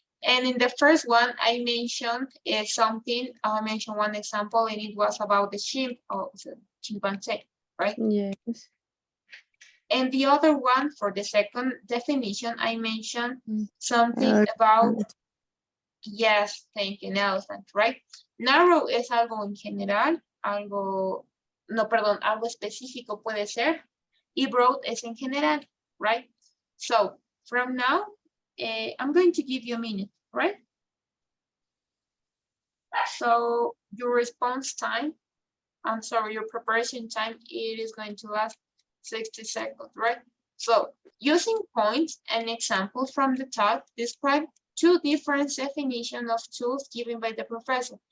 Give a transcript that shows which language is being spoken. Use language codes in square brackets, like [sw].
[en] And in the first one, I mentioned something. I mentioned one example, and it was about the chimp or the chimpanzee, right? Yes. And the other one, for the second definition, I mentioned Mm. something about, yes, thank you, an elephant, right? [es] Narrow es algo en general, algo, no, perdón, algo específico puede ser, y broad es en general, right? [en] So, from now, I'm going to give you a minute, right? So, your response time, I'm sorry, your preparation time, it is going to last 60 seconds, right? So, using points and examples from the talk, describe two different definitions of tools given by the professor.